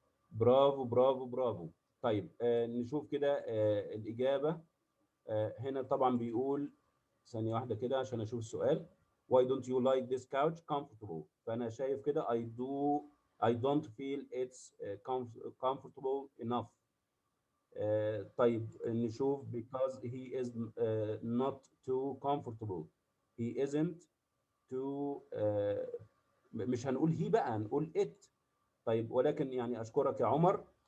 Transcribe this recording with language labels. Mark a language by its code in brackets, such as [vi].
[ar] برافو برافو برافو. طيب نشوف كده الإجابة. هنا طبعا بيقول، ثانية واحدة كده عشان أشوف السؤال. [en] Why don't you like this couch comfortable؟ [ar] فأنا شايف كده [en] I don't feel it's comfortable enough. [ar] طيب نشوف [en] because he is not too comfortable. He isn't too [ar] مش هنقول [en] he [ar] بقى، هنقول [en] it. [ar] طيب ولكن يعني أشكرك يا عمر.